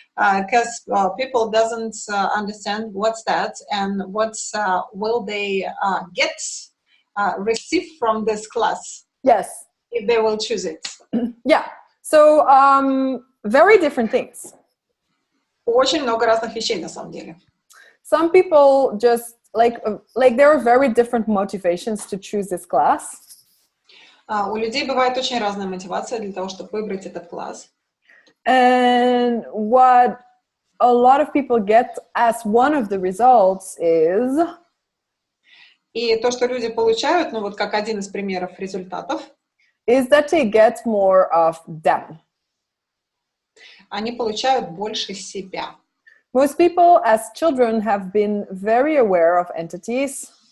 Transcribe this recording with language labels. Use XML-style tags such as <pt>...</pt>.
<en>Because people doesn't understand what's that and what will they get, receive from this class. Yes. If they will choose it. Yeah. So, very different things.</en> <ru>Очень много разных вещей на самом деле.</ru> <en>Some people just, like there are very different motivations to choose this class.</en> <ru>У людей бывает очень разная мотивация для того, чтобы выбрать этот класс.</ru> <en>And what a lot of people get as one of the results is...</en> <ru>И то, что люди получают, ну вот как один из примеров результатов,</ru> <en>is that they get more of them.</en> <ru>Они получают больше себя.</ru> <en>Most people as children have been very aware of entities.</en>